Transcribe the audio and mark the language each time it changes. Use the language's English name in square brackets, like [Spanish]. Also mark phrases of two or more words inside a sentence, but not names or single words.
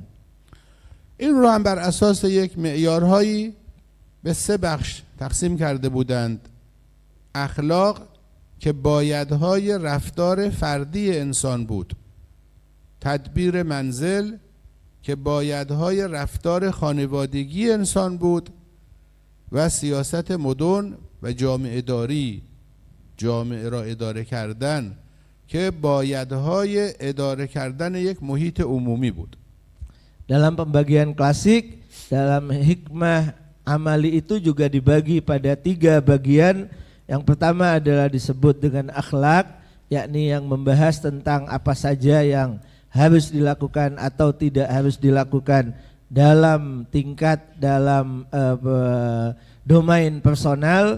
[Persian] این رو هم بر اساس یک معیارهایی به 3 بخش تقسیم کرده بودند. اخلاق که بایدهای رفتار فردی انسان بود، تدبیر منزل که بایدهای رفتار خانوادگی انسان بود و سیاست مدن و جامعه داری، جامعه را اداره کردن که بایدهای اداره کردن یک محیط عمومی بود. [Indonesian] Dalam pembagian klasik, dalam [Persian] حکمت عملی [Indonesian] itu juga dibagi pada 3 bagian. Yang pertama adalah disebut dengan akhlak, yakni yang membahas tentang apa saja yang harus dilakukan atau tidak harus dilakukan dalam tingkat dalam domain personal.